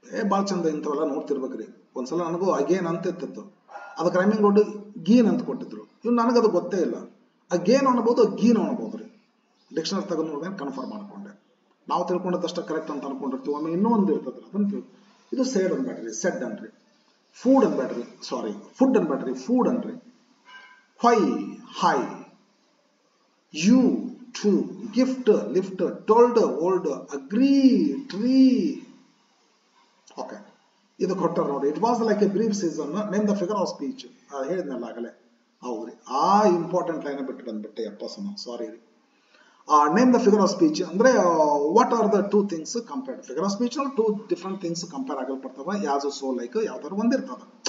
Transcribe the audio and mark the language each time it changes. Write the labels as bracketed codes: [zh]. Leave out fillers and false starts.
[kn] ಭಾಳ ಚಂದ ಇಂಥವೆಲ್ಲ ನೋಡ್ತಿರ್ಬೇಕ್ರಿ. ಒಂದ್ಸಲ ನನಗೂ ಅಗೇನ್ ಅಂತ ಇತ್ತಿತ್ತು, ಅದಕ್ಕೆ ರೈಮಿಂಗ್ ವರ್ಡ್ ಗೀನ್ ಅಂತ ಕೊಟ್ಟಿದ್ರು. ಇವ್ ನನಗದು ಗೊತ್ತೇ ಇಲ್ಲ. ಅಗೇನ್ ಅನ್ಬೋದು, ಗೀನ್ ಅನ್ಬೋದ್ರಿ. ಡಿಕ್ಷನರಿ ತಗೊಂಡು ನೋಡಿದ್ರೆ ಕನ್ಫರ್ಮ್ ಮಾಡ್ಕೊಂಡೆ. ನಾವು ತಿಳ್ಕೊಂಡದಷ್ಟ ಕರೆಕ್ಟ್ ಅಂತ ಅನ್ಕೊಂಡಿರ್ತೀವಿ, ಆಮೇಲೆ ಇನ್ನೂ ಒಂದು ಇರ್ತದ್ರಿ, ಅದನ್ನ ಇದು ಸೇಡ್ ಅನ್ಬೇಡ್ರಿ, ಸೆಡ್ ಅನ್ರಿ. ಫೂಡ್ ಅನ್ಬೇಡ್ರಿ, ಸಾರಿ ಫುಡ್ ಅನ್ಬೇಡ್ರಿ, ಫೂಡ್ ಅನ್ರಿ. [en] Hi, hi, you, to, gift, lift, told, old, agree, tree. Okay, [kn] ಇದು ಕೊಟ್ಟರು ನೋಡಿ. [en] It was like a brief season, name the figure of speech. [kn] ಹೇಳಿದ್ನಲ್ಲ ಆಗಲೇ. ಹೌದ್ರಿ, ಆ ಇಂಪಾರ್ಟೆಂಟ್ ಲೈನ್ ಬಿಟ್ಟು ಬಂದ್ಬಿಟ್ಟೆ ಅಪ್ಪ ಸಮ, ಸಾರಿ ರೀ. [en] name the figure of speech [kn] ಅಂದ್ರೆ [en] What are the two things compared. Figure of speech two different things compare [kn] ಆಗಲ್ಪಡ್ತಾವ. [en] yes so like [kn] ಯಾವ್ದಾದ್ರು ಒಂದಿರ್ತದ.